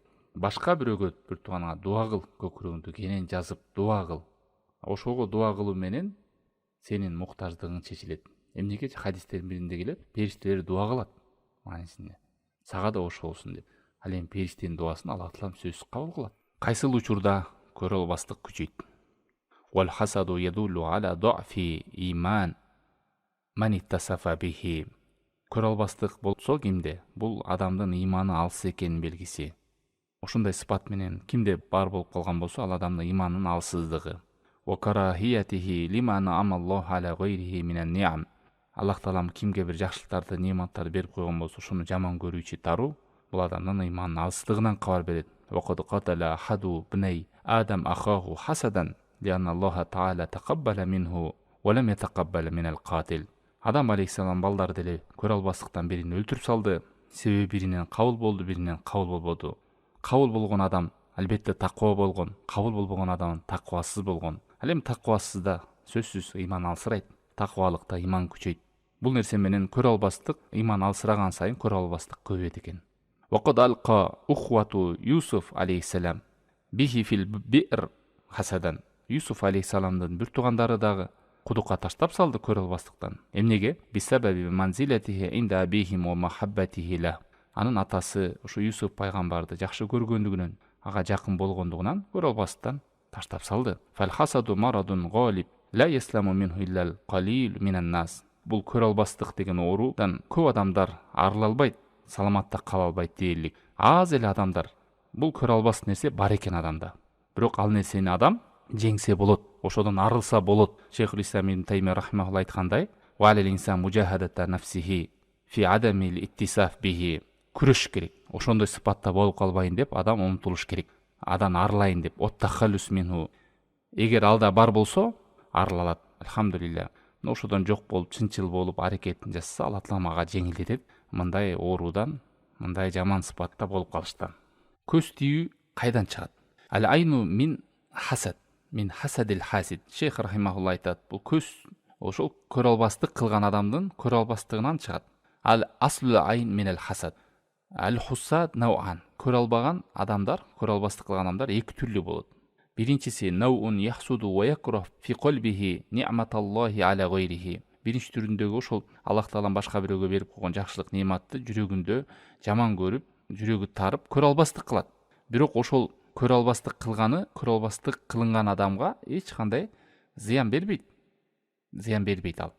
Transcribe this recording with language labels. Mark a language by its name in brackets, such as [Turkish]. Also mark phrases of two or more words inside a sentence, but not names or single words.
[Kyrgyz] Башка бирөөгө бир тууганыңа дуа кыл, көкүрөгүңдү кенен жазып дуа кыл. Ошого дуа кылуу менен сенин муктаждыгың чечилет. Эмнеге хадистердин биринде келет, периштелер дуа кылат маанисинде. Сага да ошо болсун деп. Ал эми периштенин дуасын Аллах таалам сөзсүз кабыл кылат. Кайсыл учурда көрө албастык күчөйт. [Arabic] والحسد يدل على ضعف إيمان من اتصف به. [Kyrgyz] Көрө албастык болсо кимде? Бул адамдын иманы алыс экенин белгиси. Ошондой сыпат менен кимде бар болуп калган болсо, ал адамдын иманынын алсыздыгы. [Arabic] وكراهيته لما أنعم الله على غيره من النعم. [Kyrgyz] Аллах таалам кимге бир жакшылыктарды, нематтарды берип койгон болсо, ошону жаман көрүүчү таруу, бул адамдын иманынын алсыздыгынан кабар берет. [Arabic] وقد قتل أحد ابني آدم أخاه حسدا لأن الله تعالى تقبل منه ولم يتقبل من القاتل. [Kyrgyz] Адам алейхиссалам балдар деле көрө албастыктан бирин өлтүрүп салды. Себеби биринен кабыл болду, биринен кабыл болбоду. Кабыл болгон адам албетте таква болгон, кабыл болбогон адам таквасыз болгон. Ал эми таквасызда сөзсүз иман алсырайт, таквалыкта иман күчөйт. Бул нерсе менен көрө албастык, иман алсыраган сайын көрө албастык көбөйт экен. [Arabic] وقد ألقى إخوة يوسف عليه السلام به في البئر حسدا. [Kyrgyz] Юсуф алейхиссаламдын бир туугандары дагы кудукка таштап салды көрө албастыктан. Эмнеге? [Arabic] بسبب منزلته عند أبيهم ومحبته له. [Kyrgyz] Анын атасы ушу Юсуф пайгамбарды жакшы көргөндүгүнөн, ага жакын болгондугунан көрө албастан таштап салды. [Arabic] فالحسد مرض غالب لا يسلم منه إلا القليل من الناس. [Kyrgyz] Бул көрө албастык деген оорудан көп адамдар арыла албайт, саламатта кала албайт дээрлик. Аз эле адамдар. Бул көрө албас нерсе бар экен адамда. Бирок ал нерсени адам жеңсе болот, ошодон арылса болот. [Arabic] Шейхул Ислам ибн Таймия рахимахуллах айткандай: "وعلى الإنسان مجاهدة نفسه في عدم الاتصاف به." [Kyrgyz] Күрөш керек. Ошондой сыпатта болуп калбайын деп адам умтулуш керек. Адан арылайын деп. [Arabic] التخلص منه. [Kyrgyz] Эгер алда бар болсо, арылалат. Алхамдулилля. Ошодон жок болуп, чынчыл болуп аракетин жасаса, Алла таалам ага жеңилдетет. Мындай оорудан, мындай жаман сыпатта болуп калыштан. Көз тийүү кайдан чыгат? [Arabic] العين من حسد. من حسد الحاسد. [Kyrgyz] Шейх рахимахуллах айтат, бул көз ошол көрө албастык кылган адамдын көрө албастыгынан чыгат. [Arabic] الأصل العين من الحسد. الحساد نوعان. [Kyrgyz] Көрө албаган адамдар, көрө албастык кылган адамдар эки түрлүү болот. [Arabic] Биринчиси نوع يحسد ويكره في قلبه نعمة الله على غيره. [Kyrgyz] Биринчи түрүндөгү ошол Аллах таалам башка бирөөгө берип койгон жакшылык нематты жүрөгүндө жаман көрүп, жүрөгү тарып көрө албастык кылат. Бирок ошол көрө албастык кылганы, көрө албастык кылынган адамга эч кандай зыян бербейт. Зыян бербейт ал.